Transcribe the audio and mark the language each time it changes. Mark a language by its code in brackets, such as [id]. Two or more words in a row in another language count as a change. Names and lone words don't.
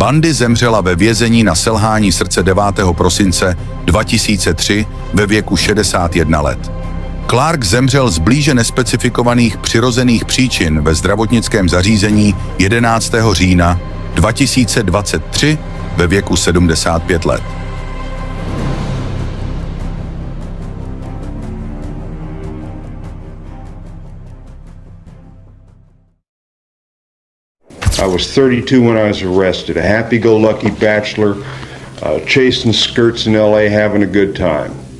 [cs] Bundy zemřela ve vězení na selhání srdce 9. prosince 2003 ve věku 61 let. Clark zemřel z blíže nespecifikovaných přirozených příčin ve zdravotnickém zařízení 11. října 2023 ve věku 75 let. [en] I was 32 when I was arrested, a happy-go-lucky bachelor, chasing skirts in LA, having a good time.